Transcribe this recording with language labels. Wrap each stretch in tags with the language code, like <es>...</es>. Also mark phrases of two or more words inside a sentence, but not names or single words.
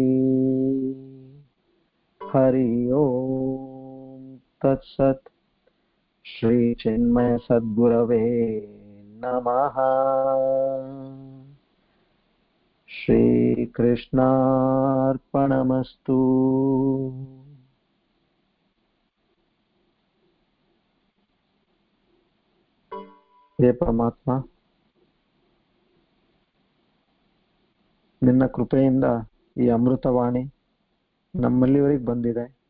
<sa>ಹರಿ ಓಂ ತತ್ಸತ್. ಶ್ರೀ ಚಿನ್ಮಯ ಸದ್ಗುರವೇ ನಮಃ. ಶ್ರೀ ಕೃಷ್ಣಾರ್ಪಣಮಸ್ತು.</sa> <kn>ಹೇ ಪರಮಾತ್ಮ, ನಿನ್ನ ಕೃಪೆಯಿಂದ ಈ ಅಮೃತವಾಣಿ ನಮ್ಮಲ್ಲಿವರೆಗೆ ಬಂದಿದೆ.</kn>